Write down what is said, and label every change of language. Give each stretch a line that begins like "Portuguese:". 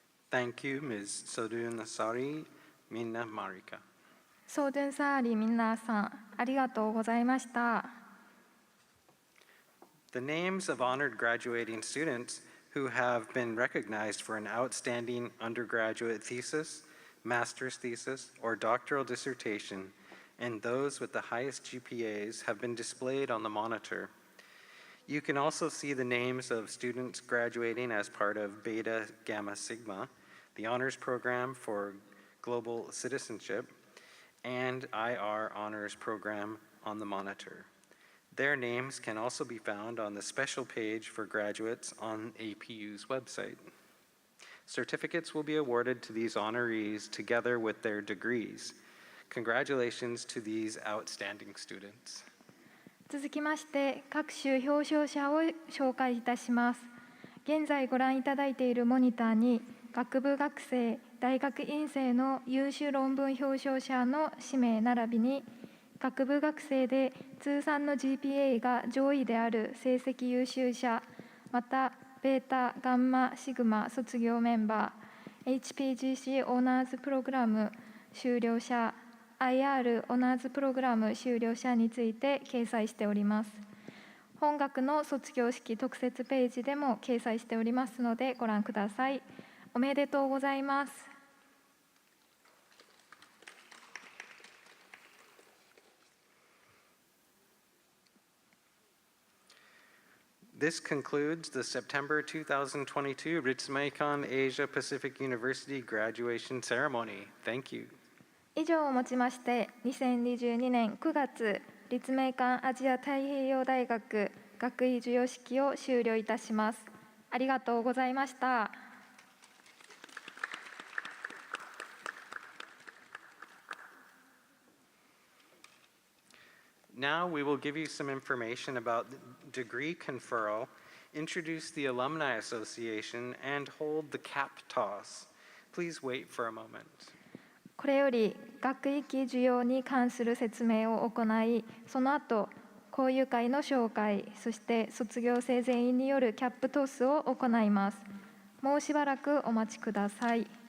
English: Thank you, Ms. Sodunasari Minna Marika.
Japanese: ソーデンサーリー皆さん、ありがとうございました。
English: The names of honored graduating students who have been recognized for an outstanding undergraduate thesis, master's thesis, or doctoral dissertation, and those with the highest GPAs have been displayed on the monitor. You can also see the names of students graduating as part of Beta Gamma Sigma, the honors program for global citizenship, and IR honors program on the monitor. Their names can also be found on the special page for graduates on APU's website. Certificates will be awarded to these honorees together with their degrees. Congratulations to these outstanding students.
Japanese: 続きまして各種表彰者を紹介いたします。現在ご覧いただいているモニターに学部学生、大学院生の優秀論文表彰者の氏名並びに学部学生で通算の GPA が上位である成績優秀者、またベータ・ガンマ・シグマ卒業メンバー、HPGC オーナーズプログラム修了者、IR オナーズプログラム修了者について掲載しております。本学の卒業式特設ページでも掲載しておりますのでご覧ください。おめでとうございます。
English: This concludes the September 2022 Ritsumeikan Asia Pacific University graduation ceremony. Thank you.
Japanese: 以上をもちまして2022年9月立命館アジア太平洋大学学位授与式を終了いたします。ありがとうございました。
English: Now we will give you some information about the degree conferral, introduce the Alumni Association, and hold the cap toss. Please wait for a moment.
Japanese: これより学位期授与に関する説明を行い、その後交流会の紹介、そして卒業生全員によるキャップトスを行います。もうしばらくお待ちください。